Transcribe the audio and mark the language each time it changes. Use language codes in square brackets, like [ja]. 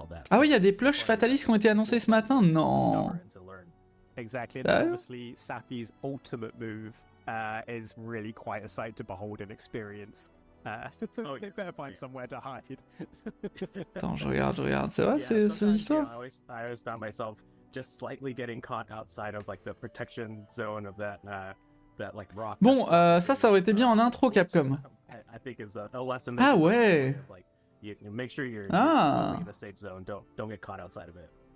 [fr] Ah oui, il y a des plushs fatalistes qui ont été annoncés ce matin? Non. [en] Exactly, and obviously Safi's ultimate move is really quite a sight to behold and experience. They better find somewhere to hide. [fr] Attends, je regarde. C'est vrai, c'est l'histoire? [en] I always found myself just slightly getting caught outside of like the protection zone of that like rock. [fr] Bon, ça aurait été bien en intro, Capcom. [en] I think it's a lesson. [fr] Ah ouais. [en] Like, you make sure you're in a safe zone. Don't get caught outside of it.